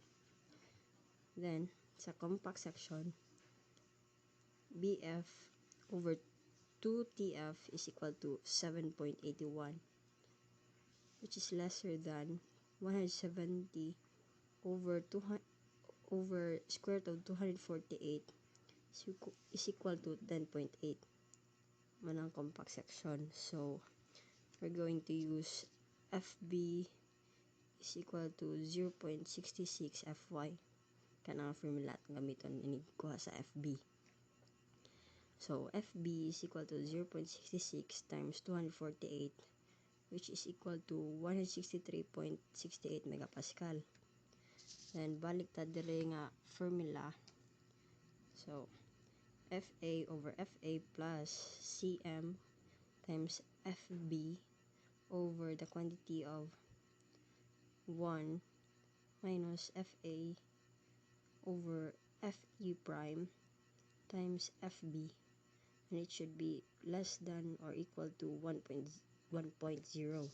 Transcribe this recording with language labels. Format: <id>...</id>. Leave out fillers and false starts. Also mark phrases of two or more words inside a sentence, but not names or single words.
<en>Then, sa compact section, BF over 2TF is equal to 7.81, which is lesser than 170 over square root of 248 is equal to 10.8. Manang compact section. So, we're going to use FB is equal to 0.66 FY.</en> <ceb>Kanang formula at gamiton ini kuha sa FB.</ceb> <en>So, FB is equal to 0.66 times 248, which is equal to 163.68 megapascal. Then,</en> <ceb>balik ta dire nga formula.</ceb> <en>So, FA over FA plus CM times FB over the quantity of 1 minus FA over FE prime times FB, and it should be less than or equal to 1.0.</en>